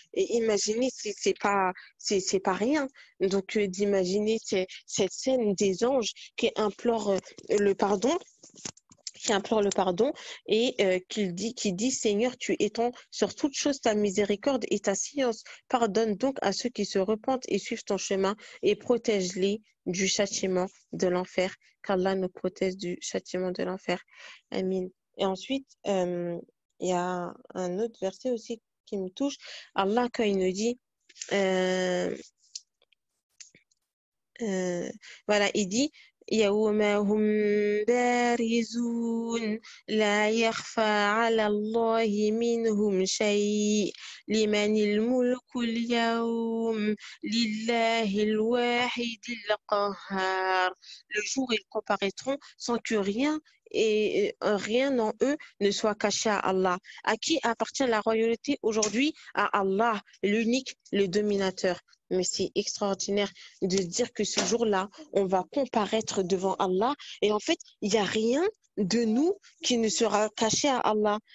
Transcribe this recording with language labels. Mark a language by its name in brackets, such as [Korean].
[French] Et imaginez, c'est pas rien. Donc, d'imaginer cette scène des anges qui implorent le pardon, qui implore le pardon et qui dit Seigneur, tu étends sur toute chose ta miséricorde et ta science. Pardonne donc à ceux qui se repentent et suivent ton chemin et protège-les du châtiment de l'enfer. Qu'Allah nous protège du châtiment de l'enfer. Amin. Et ensuite, il y a un autre verset aussi qui me touche. Allah, quand il nous dit voilà, il dit [Arabic] يوم هم بارزون لا يخفى على الله منهم شيء لمن الملك اليوم لله الواحد القهار. [French] Le jour ils comparaîtront sans que rien et rien en eux ne soit caché à Allah. À qui appartient la royauté aujourd'hui? À Allah, l'unique, le dominateur. Mais c'est extraordinaire de dire que ce jour-là, on va comparaître devant Allah et en fait, il n'y a rien de nous qui ne sera caché à Allah.